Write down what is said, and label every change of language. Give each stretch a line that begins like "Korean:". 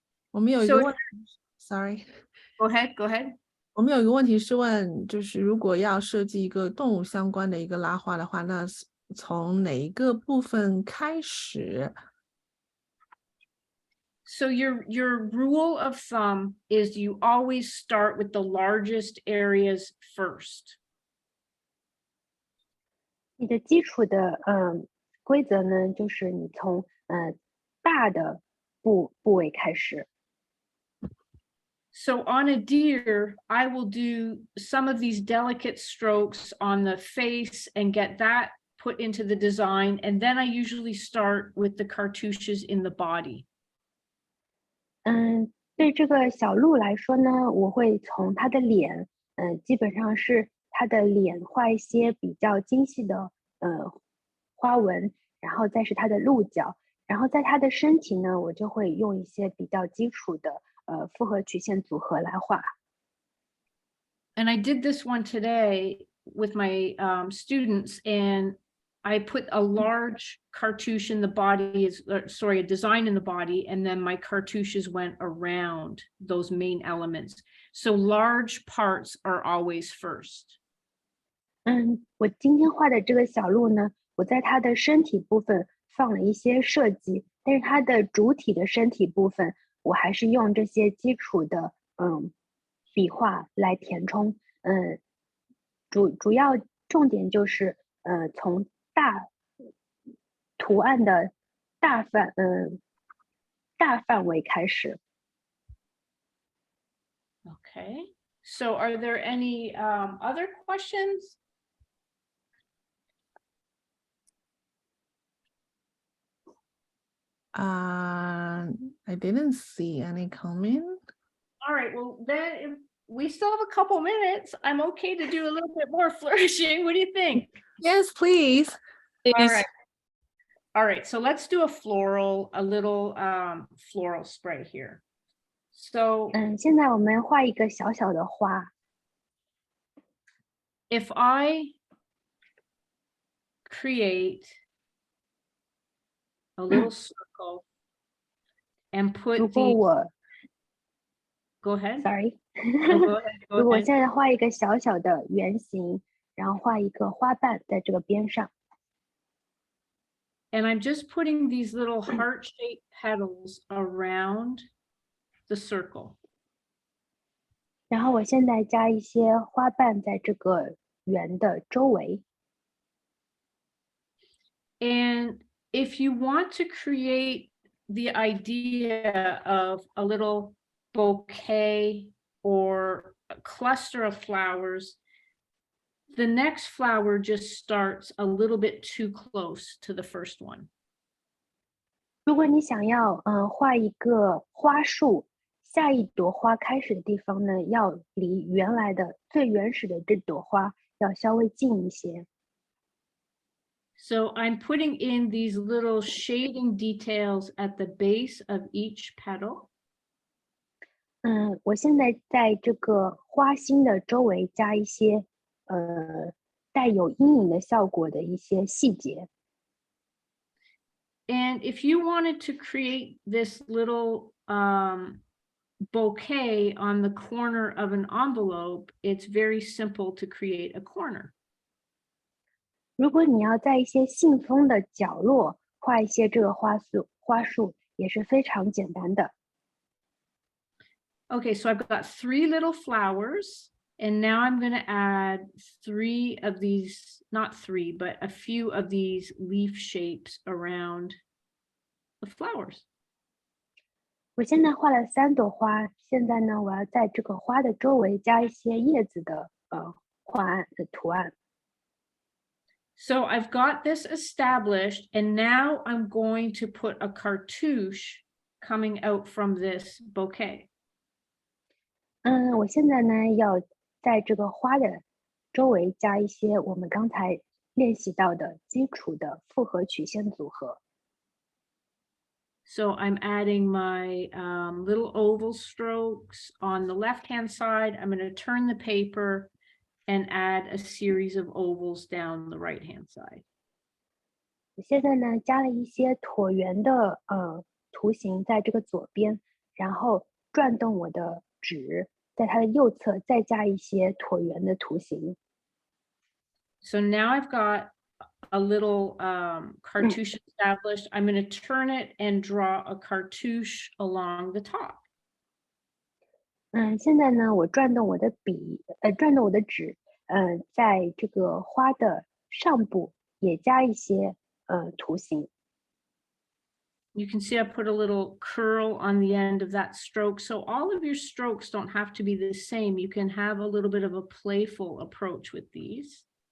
Chinese: 我们有一个问题 ，
English: Sorry. Go ahead.
Chinese: 我们有一个问题是问，就是如果要设计一个动物相关的一个拉花的话，那从哪一个部分开始？
English: So your rule of thumb is you always start with the largest areas first.
Chinese: 你的基础的规则呢，就是你从大的部位开始。
English: So on a deer, I will do some of these delicate strokes on the face and get that put into the design. And then I usually start with the cartouches in the body.
Chinese: 对这个小鹿来说呢，我会从它的脸，基本上是它的脸画一些比较精细的花纹，然后再是它的鹿角，然后在它的身体呢，我就会用一些比较基础的复合曲线组合来画。
English: And I did this one today with my students, and I put a large cartouche in the body, sorry, a design in the body, and then my cartouches went around those main elements. So large parts are always first.
Chinese: 我今天画的这个小鹿呢，我在它的身体部分放了一些设计，但是它的主体的身体部分，我还是用这些基础的笔画来填充。主要重点就是从大图案的大范围开始。
English: Okay. So are there any other questions? I didn't see any comment. All right, well then if we still have a couple minutes, I'm okay to do a little bit more flourishing. What do you think? Yes, please. All right, so let's do a little floral spray here. So
Chinese: 现在我们画一个小小的花。
English: if I create a little circle and put
Chinese: 如果
English: the
Chinese: 我
English: go ahead. sorry， No, go ahead.
Chinese: 如
English: Go
Chinese: 果我
English: ahead.
Chinese: 现在画一个小小的圆形，然后画一个花瓣在这个边上。
English: And I'm just putting these little heart-shaped petals around the circle.
Chinese: 然后我现在加一些花瓣在这个圆的周围。
English: And if you want to create the idea of a little bouquet or a cluster of flowers, the next flower just starts a little bit too close to the first one.
Chinese: 如果你想要画一个花束，下一朵花开始的地方呢，要离原来的最原始的这朵花要稍微近一些。
English: So I'm putting in these little shading details at the base of each petal.
Chinese: 我现在在这个花心的周围加一些带有阴影的效果的一些细节。
English: And if you wanted to create this little bouquet on the corner of an envelope, it's very simple to create a corner.
Chinese: 如果你要在一些信封的角落画一些这个花束也是非常简单的。
English: Okay, so I've got 3 little flowers, and now I'm going to add 3 of these, not 3, but a few of these leaf shapes around the flowers.
Chinese: 我现在画了3朵花，现在呢，我要在这个花的周围加一些叶子的图案。
English: So I've got this established, and now I'm going to put a cartouche coming out from this bouquet.
Chinese: 我现在呢要在这个花的周围加一些我们刚才练习到的基础的复合曲线组合。
English: So I'm adding my little oval strokes on the left-hand side. I'm going to turn the paper and add a series of ovals down the right-hand side.
Chinese: 我现在呢加了一些椭圆的图形在这个左边，然后转动我的纸，在它的右侧再加一些椭圆的图形。
English: So now I've got a little cartouche established. I'm going to turn it and draw a cartouche along the top.
Chinese: 现在呢，我转动我的纸，在这个花的上部也加一些图形。
English: You can see I put a little curl on the end of that stroke. So all of your strokes don't have to be the same. You can have a little bit of a playful approach with these.